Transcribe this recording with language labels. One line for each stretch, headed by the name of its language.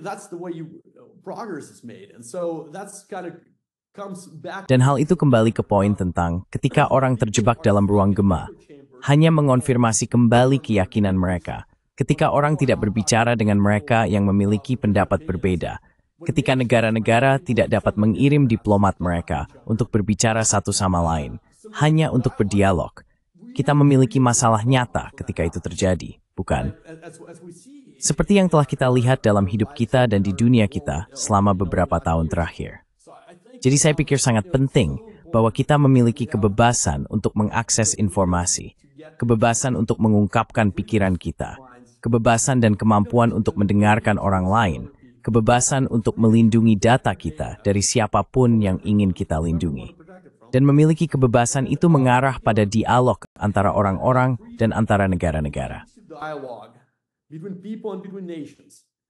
English: that's the way progress is made. And so that's kind of comes back.
Indonesian: Dan hal itu kembali ke poin tentang ketika orang terjebak dalam ruang gema, hanya mengonfirmasi kembali keyakinan mereka. Ketika orang tidak berbicara dengan mereka yang memiliki pendapat berbeda. Ketika negara-negara tidak dapat mengirim diplomat mereka untuk berbicara satu sama lain, hanya untuk berdialog. Kita memiliki masalah nyata ketika itu terjadi. Bukan? Seperti yang telah kita lihat dalam hidup kita dan di dunia kita selama beberapa tahun terakhir. Jadi saya pikir sangat penting bahwa kita memiliki kebebasan untuk mengakses informasi, kebebasan untuk mengungkapkan pikiran kita, kebebasan dan kemampuan untuk mendengarkan orang lain, kebebasan untuk melindungi data kita dari siapapun yang ingin kita lindungi. Dan memiliki kebebasan itu mengarah pada dialog antara orang-orang dan antara negara-negara.
English: Dialogue between people and between nations.